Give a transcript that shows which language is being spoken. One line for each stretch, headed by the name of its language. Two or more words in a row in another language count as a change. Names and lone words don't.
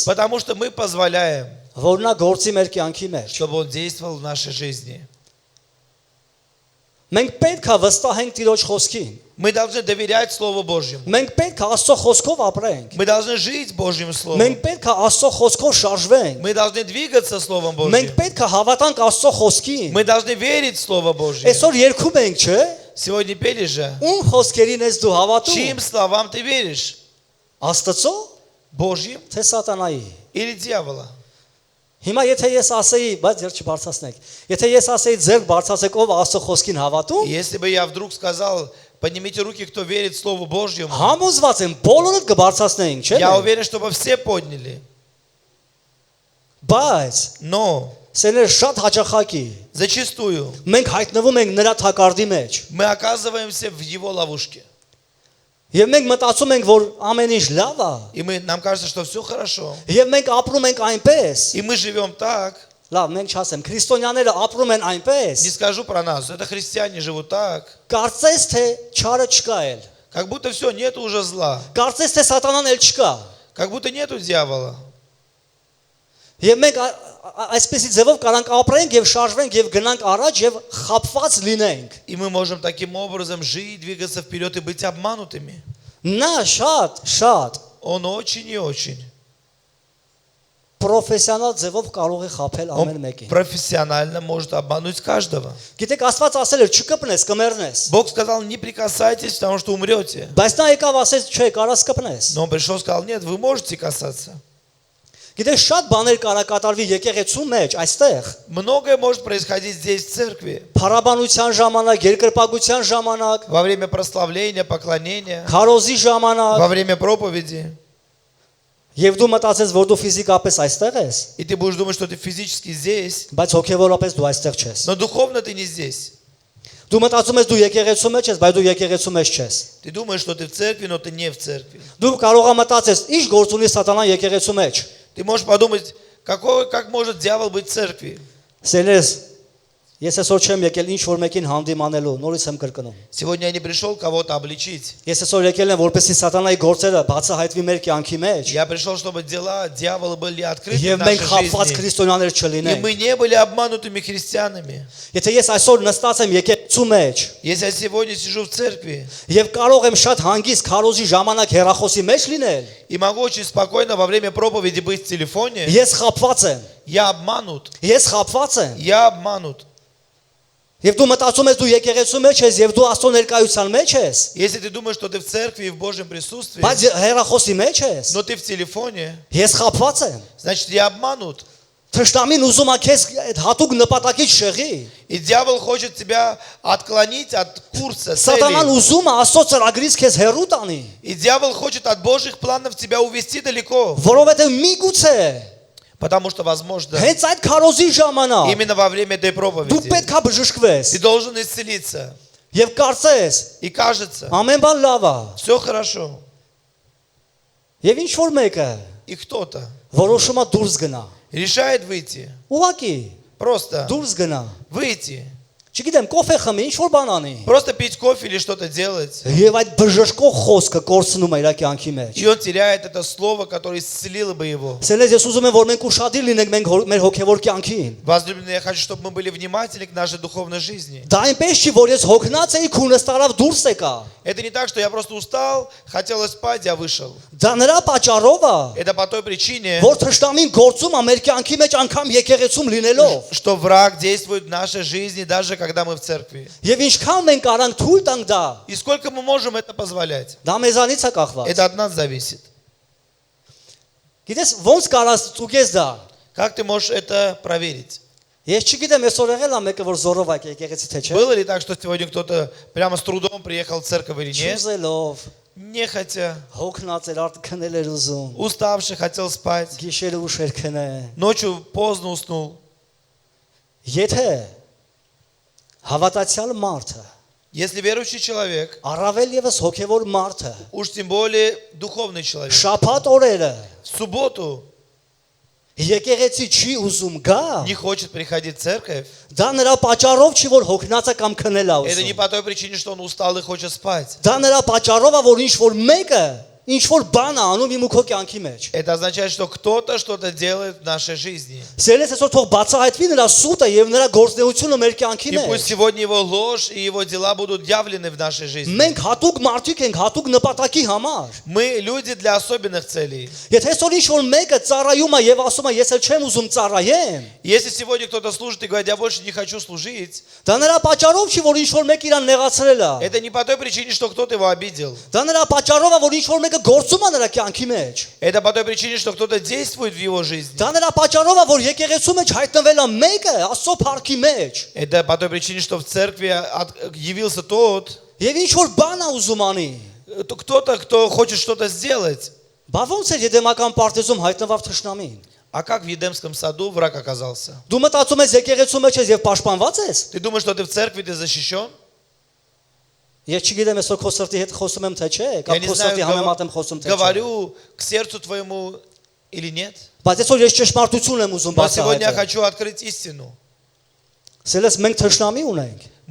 Russian: Потому что мы позволяем,
Armenian: որ նա գործի մեր կյանքի մեջ։
Russian: чтобы он действовал в нашей жизни.
Armenian: Մենք պետք է վստահենք Տիրոջ խոսքին։
Russian: Мы должны доверять Слову Божьему.
Armenian: Մենք պետք է Աստծո խոսքով ապրենք։
Russian: Мы должны жить Божьим Словом.
Armenian: Մենք պետք է Աստծո խոսքով շարժվենք։
Russian: Мы должны двигаться Словом
Armenian: Մենք
Russian: Божьим.
Armenian: պետք է հավատանք Աստծո խոսքին։
Russian: Мы должны верить в Слово Божье.
Armenian: Այսօր երկում ենք, չէ՞։
Russian: Сегодня пели же.
Armenian: Ում խոսքերին ես դու հավատում։
Russian: Чьим словам ты веришь?
Armenian: Աստծո,
Russian: Божьим
Armenian: թե սատանայի։
Russian: или дьявола?
Armenian: Հիմա եթե ես ասեի, բայց ձեր չբարձրացնեք։ Եթե ես ասեի ձեր բարձրացեք ով Աստծո խոսքին հավատում,
Russian: Если бы я вдруг сказал, поднимите руки, кто верит Слову Божьему,
Armenian: համոզված եմ բոլորդ կբարձրացնեինք, չէ՞։
Russian: я уверен, чтобы все подняли.
Armenian: Բայց
Russian: Но
Armenian: սեներ շատ հաճախակի
Russian: зачастую
Armenian: մենք հայտնվում ենք նրա թակարդի մեջ։
Russian: мы оказываемся в его ловушке.
Armenian: Եվ մենք մտածում ենք, որ ամեն ինչ լավ է,
Russian: И нам кажется, что все хорошо.
Armenian: եւ մենք ապրում ենք այնպես։
Russian: И мы живем так.
Armenian: Լավ, մենք չասեմ, քրիստոնյաները ապրում են այնպես։
Russian: Не скажу про нас. Это христиане живут так.
Armenian: Կարծես թե չարը չկա էլ։
Russian: Как будто все, нету уже зла.
Armenian: Կարծես թե սատանան էլ չկա։
Russian: Как будто нету дьявола.
Armenian: Եվ մենք այսպեսի ձևով կարանք ապրենք եւ շարժվենք եւ գնանք առաջ եւ խապված լինենք։
Russian: И мы можем таким образом жить, двигаться вперед и быть обманутыми.
Armenian: Նա շատ
Russian: Он очень и очень.
Armenian: պրոֆեսիոնալ ձևով կարող է խապել ամեն
Russian: Он
Armenian: մեկին։
Russian: профессионально может обмануть каждого.
Armenian: Գիտեք, Աստված ասել էր չկպնես, կմեռնես։
Russian: Бог сказал, не прикасайтесь, потому что умрете.
Armenian: Բայց նա եկավ ասեց, չէ, կարաս կպնես։
Russian: Но он пришел и сказал, нет, вы можете касаться.
Armenian: Գիտեք, շատ բաներ կարա կատարվի եկեղեցու մեջ, այստեղ։
Russian: Многое может происходить здесь, в церкви.
Armenian: Փառաբանության ժամանակ, երկրպագության ժամանակ,
Russian: Во время прославления, поклонения,
Armenian: քարոզի ժամանակ,
Russian: во время проповеди.
Armenian: եւ դու մտածես, որ դու ֆիզիկապես այստեղ ես,
Russian: И ты будешь думать, что ты физически здесь,
Armenian: բայց հոգեվորապես դու այստեղ չես։
Russian: но духовно ты не здесь.
Armenian: Դու մտածում ես դու եկեղեցու մեջ ես, բայց դու եկեղեցու մեջ չես։
Russian: Ты думаешь, что ты в церкви, но ты не в церкви.
Armenian: Դու կարող ես մտածես, ի՞նչ գործ ունի սատանան եկեղեցու մեջ։
Russian: Ты можешь подумать, как может дьявол быть в церкви?
Armenian: Սերես, ես այսօր չեմ եկել ինչ որ մեկին հանդիմանելու, նորից եմ կրկնում։
Russian: Сегодня я не пришел кого-то обличить.
Armenian: Ես այսօր եկել եմ, որպեսզի սատանայի գործերը բացահայտվի մեր կյանքի մեջ,
Russian: Я пришел, чтобы дела дьявола были открыты в
Armenian: եւ մենք
Russian: нашей
Armenian: խապված
Russian: жизни.
Armenian: քրիստոնյաներ
Russian: И
Armenian: չլինենք։
Russian: мы не были обманутыми христианами.
Armenian: Եթե ես այսօր նստած եմ եկեղեցու մեջ
Russian: Если я сегодня сижу в церкви
Armenian: եւ կարող եմ շատ հանգիստ քարոզի ժամանակ հեռախոսի մեջ լինել,
Russian: и могу очень спокойно во время проповеди быть в телефоне,
Armenian: ես խապված եմ։
Russian: я обманут.
Armenian: Ես խապված եմ։
Russian: Я обманут.
Armenian: Եվ դու մտածում ես դու եկեղեցու մեջ ես եւ դու Աստծո ներկայության մեջ ես,
Russian: Если ты думаешь, что ты в церкви и в Божьем присутствии,
Armenian: բայց հեռախոսի մեջ ես,
Russian: но ты в телефоне,
Armenian: ես խապված եմ։
Russian: значит, я обманут.
Armenian: Թշնամին ուզում է քեզ այդ հատուկ նպատակից շեղի։
Russian: И дьявол хочет тебя отклонить от курса,
Armenian: Սատանան
Russian: цели.
Armenian: ուզում է Աստծո ծրագրից քեզ հեռու տանի,
Russian: И дьявол хочет от Божьих планов тебя увести далеко.
Armenian: որովհետեւ միգուցե
Russian: Потому что, возможно,
Armenian: հենց այդ քարոզի ժամանակ
Russian: именно во время этой
Armenian: դու
Russian: проповеди
Armenian: պետք է բժշկվես
Russian: ты должен исцелиться.
Armenian: եւ կարծես
Russian: И кажется,
Armenian: ամեն բան լավ է։
Russian: все хорошо.
Armenian: Եվ ինչ որ մեկը
Russian: И кто-то
Armenian: որոշում է դուրս գնա։
Russian: решает выйти.
Armenian: Ուղղակի
Russian: Просто
Armenian: դուրս գնա։
Russian: выйти.
Armenian: Չգիտեմ, կոֆե խմի, ինչ որ բան անի։
Russian: Просто пить кофе или что-то делать.
Armenian: Եվ այդ բժշկող խոսքը կորցնում է իր կյանքի մեջ։
Russian: И он теряет это слово, которое исцелило бы его.
Armenian: Սելես ես ուզում եմ որ մենք ուշադիր լինենք մեր հոգևոր կյանքին։
Russian: Возлюбленные, я хочу, чтобы мы были внимательны к нашей духовной жизни.
Armenian: Դա այնպես չի, որ ես հոգնած էի, քունս տարավ դուրս եկա։
Russian: Это не так, что я просто устал, хотелось спать, я вышел.
Armenian: Դա նրա պատճառով է,
Russian: Это по той причине,
Armenian: որ թշնամին գործում է մեր կյանքի մեջ անգամ եկեղեցում լինելով։
Russian: что враг действует в нашей жизни, даже когда мы в церкви.
Armenian: Եվ ինչքան մենք առանք թույլ տանք դա,
Russian: И сколько мы можем это позволять?
Armenian: դա մեզանից է կախված։
Russian: Это от нас зависит.
Armenian: Գիտես, ոնց կարաս ցուգես դա։
Russian: Как ты можешь это проверить?
Armenian: Ես չգիտեմ, այսօր եղել է մեկը որ զորով ա եկեղեցի թե չէ։
Russian: Было ли так, что сегодня кто-то прямо с трудом приехал в церковь или нет?
Armenian: Չուզելով,
Russian: Нехотя,
Armenian: հոգնած էր, արդ քնել էր ուզում։
Russian: уставший, хотел спать.
Armenian: Գիշերը ուշ էր քնե։
Russian: Ночью поздно уснул.
Armenian: Եթե հավատացյալ մարդը,
Russian: Если верующий человек,
Armenian: առավել եւս հոգևոր մարդը,
Russian: уж тем более духовный человек,
Armenian: շաբաթ օրերը
Russian: в субботу
Armenian: եկեղեցի չի ուզում գա,
Russian: не хочет приходить в церковь,
Armenian: դա նրա պատճառով չի որ հոգնածը կամ քնել է
Russian: это не
Armenian: ուզում։
Russian: по той причине, что он устал и хочет спать.
Armenian: Դա նրա պատճառով է որ ինչ որ մեկը ինչ որ բան է անում իմ ու քո կյանքի մեջ։
Russian: Это означает, что кто-то что-то делает в нашей жизни.
Armenian: Սերես այսօր թող բացահայտվի նրա սուտը եւ նրա գործունեությունը մեր կյանքի
Russian: И пусть
Armenian: մեջ։
Russian: сегодня его ложь и его дела будут явлены в нашей жизни.
Armenian: Մենք հատուկ մարդիկ ենք հատուկ նպատակի համար։
Russian: Мы люди для особенных целей.
Armenian: Եթե այսօր ինչ որ մեկը ծառայում է եւ ասում է ես էլ չեմ ուզում ծառայեմ,
Russian: Если сегодня кто-то служит и говорит, я больше не хочу служить,
Armenian: դա նրա պատճառով չի որ ինչ որ մեկ իրան նեղացրել է։
Russian: это не по той причине, что кто-то его обидел.
Armenian: Դա նրա պատճառով է որ ինչ որ մեկը գործում է նրա կյանքի մեջ։
Russian: Это по той причине, что кто-то действует в его жизни.
Armenian: Դա նրա պատճառով է որ եկեղեցու մեջ հայտնվել է մեկը Աստծո փառքի մեջ։
Russian: Это по той причине, что в церкви явился тот,
Armenian: Եվ ինչ որ բան է ուզում անի։
Russian: кто-то, кто хочет что-то сделать.
Armenian: Բա ոնց է Եդեմական պարտեզում հայտնվավ թշնամին։
Russian: А как в Едемском саду враг оказался?
Armenian: Դու մտածում ես եկեղեցու մեջ ես եւ պաշտպանված ես։
Russian: Ты думаешь, что ты в церкви, ты защищен?
Armenian: Ես չգիտեմ այսօր քո սրտի հետ խոսում եմ թե չէ,
Russian: Я
Armenian: կամ
Russian: не
Armenian: քո սրտի համեմատ եմ
Russian: знаю,
Armenian: խոսում թե չէ։
Russian: говорю к сердцу твоему или нет.
Armenian: Բայց այսօր ես ճշմարտություն եմ ուզում
Russian: Но сегодня я
Armenian: բացահայտել։
Russian: хочу открыть истину.
Armenian: Սելես մենք թշնամի ունենք։